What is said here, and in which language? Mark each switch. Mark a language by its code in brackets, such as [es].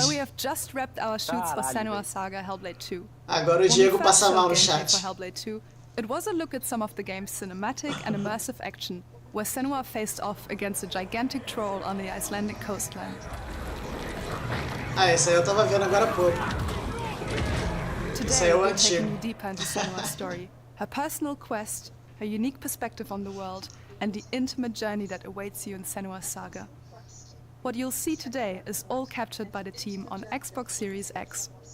[en] Where we have just wrapped our shoots for Senua Saga Hellblade 2. [pt] Agora o Diego passa mal no chat. [en] For Hellblade 2, it was a look at some of the game's cinematic and immersive action, where Senua faced off against a gigantic troll on the Icelandic coastline. [pt] Ah, esse aí eu tava vendo agora há pouco. Esse aí é o [en] Today, we're [pt] antigo. [en] taking you deeper into Senua's story, her personal quest, her unique perspective on the world, and the intimate journey that awaits you in Senua's saga. What you'll see today is all captured by the team on Xbox Series X.